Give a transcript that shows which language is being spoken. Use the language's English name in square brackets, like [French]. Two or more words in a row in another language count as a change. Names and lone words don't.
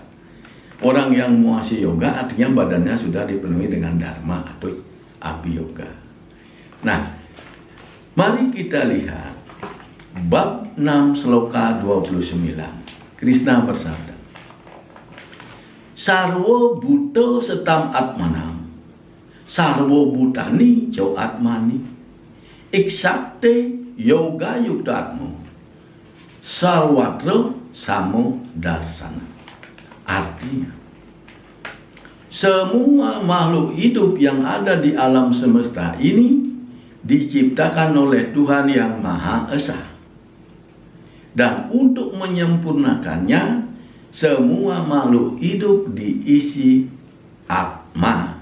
[Indonesian] Orang yang menguasai yoga artinya badannya sudah dipenuhi dengan dharma atau api yoga. Nah, mari kita lihat bab 6 sloka 29. Krishna bersabda, [Sanskrit] Sarwo buto setam atmanam, sarwo butani jo atmani, iksakte yoga yuktatmu, sarwatro samo darsana. [Indonesian] Artinya, semua makhluk hidup yang ada di alam semesta ini diciptakan oleh Tuhan yang Maha Esa. Dan untuk menyempurnakannya, semua makhluk hidup diisi atma.